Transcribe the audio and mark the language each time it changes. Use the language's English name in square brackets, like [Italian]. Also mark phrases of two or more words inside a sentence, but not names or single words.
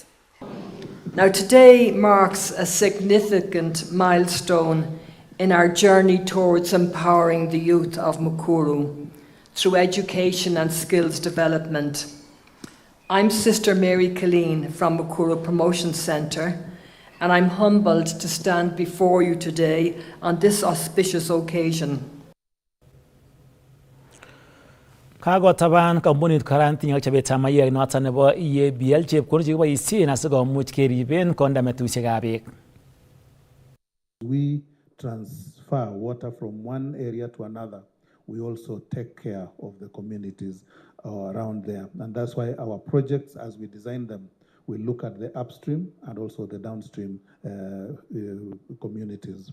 [English] Now today marks a significant milestone in our journey towards empowering the youth of Mukuru through education and skills development. I'm Sister Mary Killeen from Mukuru Promotion Center, and I'm humbled to stand before you today on this auspicious occasion. [Kalenjin] Kagotaban kampunit karantin ak chobetab mayek noton nebo EABL chepkondok chekiboisien asikomuch keriben kondametusiekab beek. [English] We transfer water from one area to another. We also take care of the communities around there. And that's why our projects, as we design them, we look at the upstream and also the downstream communities.